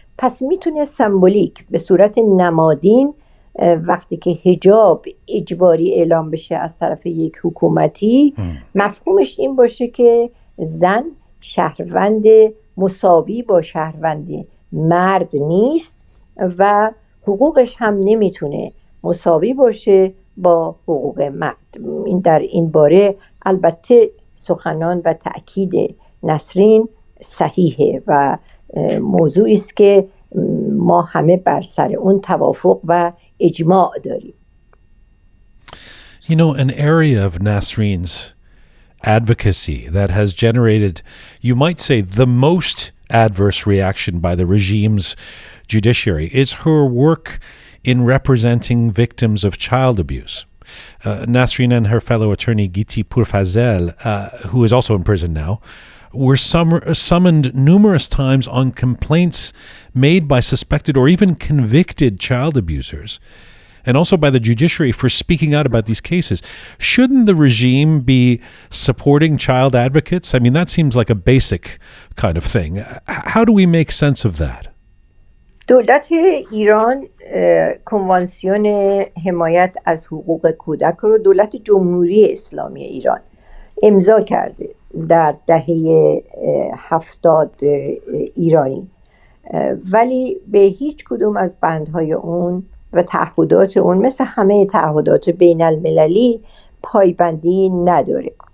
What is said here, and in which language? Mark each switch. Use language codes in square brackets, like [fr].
[fa] پس میتونه سمبولیک به صورت نمادین وقتی که حجاب اجباری اعلام بشه از طرف یک حکومتی، مفهومش این باشه که زن شهروند مساوی با شهروند مرد نیست و حقوقش هم نمیتونه مساوی باشه با حقوق مرد. این در این باره البته سخنان و تأکید نسرین صحیحه و موضوعی است که ما همه بر سر اون توافق و اجماع داریم. [en] You know, an area of Nasrin's advocacy that has generated, you might say, the most adverse reaction by the regime's judiciary is her work in representing victims of child abuse. Nasrin and her fellow attorney Giti Pourfazel, who is also in prison now, were summoned numerous times on complaints made by suspected or even convicted child abusers, and also by the judiciary for speaking out about these cases. Shouldn't the regime be supporting child advocates? I mean, that seems like a basic kind of thing. How do we make sense of that? [fa] دولت ایران کنوانسیون حمایت از حقوق کودک رو دولت جمهوری اسلامی ایران امضا کرده در دهه 70 ایرانی، ولی به هیچ کدوم از بندهای اون و تعهدات اون مثل همه تعهدات بین المللی پایبندی نداره.